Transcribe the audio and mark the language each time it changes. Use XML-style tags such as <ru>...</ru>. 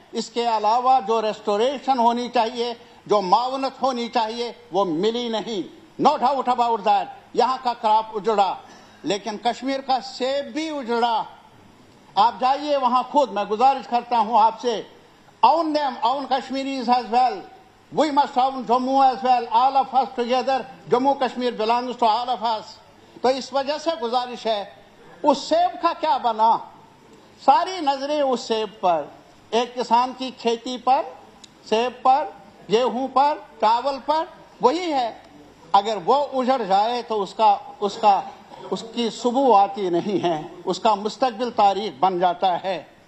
<ur>اس کے علاوہ جو ریسٹوریشن ہونی چاہیے, جو معاونت ہونی چاہیے, وہ ملی نہیں.</ur> <en>No doubt about that.</en> <ur>یہاں کا کراپ اجڑا, لیکن کشمیر کا سیب بھی اجڑا. آپ جائیے وہاں خود, میں گزارش کرتا ہوں آپ سے,</ur> <en>own them, own Kashmiris as well. We must own Jammu as well, all of us together. Jammu Kashmir belongs to all of us.</en> <ur>تو اس وجہ سے گزارش ہے, اس سیب کا کیا بنا؟ ساری نظریں اس سیب پر, ایک کسان کی کھیتی پر, سیب پر, گیہوں پر, چاول پر, وہی ہے. اگر وہ اجڑ جائے تو اس کی صبح آتی نہیں ہے, اس کا مستقبل تاریخ بن جاتا ہے.</ur>